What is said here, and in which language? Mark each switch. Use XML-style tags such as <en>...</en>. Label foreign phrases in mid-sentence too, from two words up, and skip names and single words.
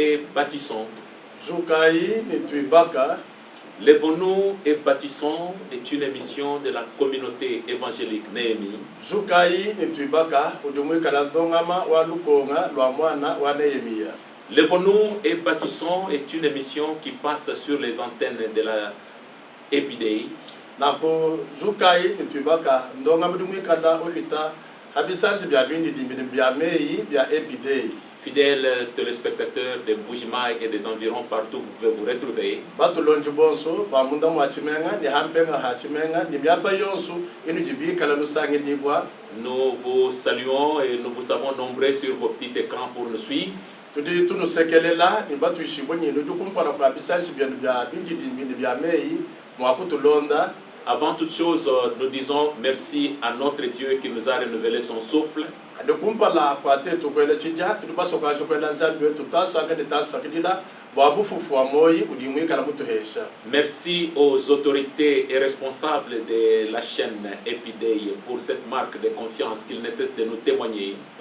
<fr>bâtissons.</fr> <lua>Zukai ni tuibaka.</lua> <fr>Lèvons-nous et bâtissons est une émission de la communauté évangélique Néhémie.</fr> <lua>Zukai ni tuibaka udumui kalandongama wa lukonga lwa mwana wa Nehemia.</lua> <fr>Lèvons-nous et bâtissons est une émission qui passe sur les antennes de la Épidéie.</fr> <lua>Nako zukai ni tuibaka ndongama udumui kala ohita habisansi bya bindi dimbini bya mei bya Épidéie.</lua> <fr>Fidèles téléspectateurs des Mbujimaï et des environs partout, vous pouvez vous retrouver.</fr> <lua>Batulonji bonso bamunda mwachimenga ni hampenga hachimenga ni myaba yonsu inu jibi kala nusangi dibwa.</lua> <fr>Nous vous saluons et nous vous savons nombreux sur vos petits écrans pour nous suivre.</fr> <lua>Tudi tunu sekelela ni batu ishibonyi nuju kumpara kwa bisansi bya bindi dimbini bya mei mwakutulonda.</lua> <fr>Avant toute chose, nous disons merci à notre Dieu qui nous a renouvelé son souffle. Merci aux autorités et responsables de la chaîne Épidéie pour cette marque de confiance qu'ils ne cessent de nous témoigner.</fr>